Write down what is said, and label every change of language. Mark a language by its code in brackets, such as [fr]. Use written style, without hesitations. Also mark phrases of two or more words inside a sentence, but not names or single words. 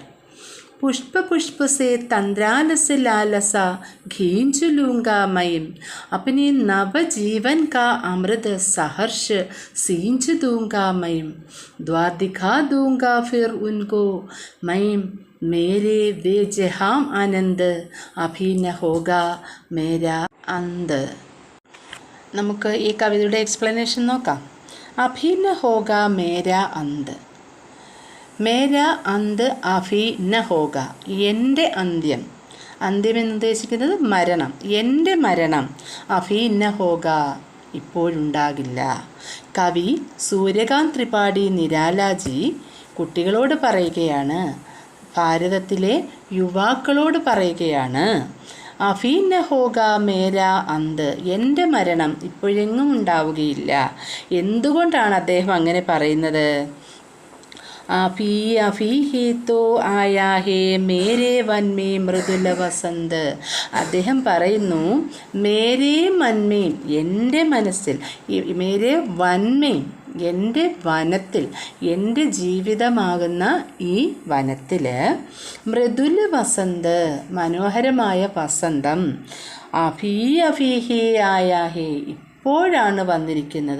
[hi] पुष्प पुष्प से तंद्रालस लालसा खींच लूँगा मैं, अपने नव जीवन का अमृत सहर्ष सींच दूँगा मैं. द्वार दिखा दूँगा फिर उनको मैं, मेरे बेजहां आनंद, अभी न होगा मेरा अंत. [ml] നമുക്ക് ഈ കവിതയുടെ എക്സ്പ്ലനേഷൻ നോക്കാം. [hi] अभी न होगा मेरा अंत। मेरा अंत अभी न होगा, [ml] എൻ്റെ അന്ത്യം. അന്ത്യം എന്നുദ്ദേശിക്കുന്നത് മരണം. എൻ്റെ മരണം [hi] अभी न होगा, [ml] ഇപ്പോഴുണ്ടാകില്ല. കവി സൂര്യകാന്ത് ത്രിപാഠി നിരാലാജി കുട്ടികളോട് പറയുകയാണ്, ഭാരതത്തിലെ യുവാക്കളോട് പറയുകയാണ്, [hi] अभी न होगा मेरा अंत, [ml] എൻ്റെ മരണം ഇപ്പോഴെങ്ങും ഉണ്ടാവുകയില്ല. എന്തുകൊണ്ടാണ് അദ്ദേഹം അങ്ങനെ പറയുന്നത്? [hi] अभी अभी ही तो आया है मेरे वन में मृदुല വസന്ത്. [ml] അദ്ദേഹം പറയുന്നു, [hi] मेरे मन में, [ml] എൻ്റെ മനസ്സിൽ, [hi] मेरे वन में, [ml] എൻ്റെ വനത്തിൽ, എൻ്റെ ജീവിതമാകുന്ന ഈ വനത്തിൽ, [hi] मृदुल वसंत, [ml] മനോഹരമായ വസന്തം, [hi] अभी अभी ही आया है, [ml] ഇപ്പോഴാണ് വന്നിരിക്കുന്നത്.